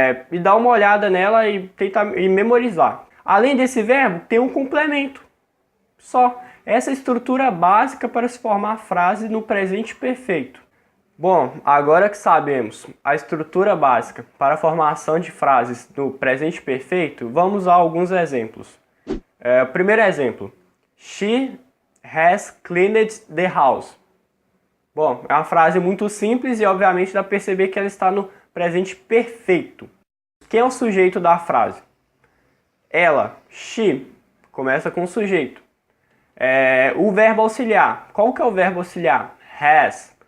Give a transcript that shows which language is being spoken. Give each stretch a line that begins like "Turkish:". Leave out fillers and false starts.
Portuguese: E dar uma olhada nela e tentar memorizar. Além desse verbo, tem um complemento. Só. Essa é a estrutura básica para se formar frase no presente perfeito. Bom, agora que sabemos a estrutura básica para a formação de frases no presente perfeito, vamos a alguns exemplos. Primeiro exemplo.
English: She has cleaned the house.
Portuguese: Bom, é uma frase muito simples e obviamente dá para perceber que ela está no presente perfeito. Quem é o sujeito da frase? Ela, she, começa com o sujeito. O verbo auxiliar. Qual que é o verbo auxiliar? Has.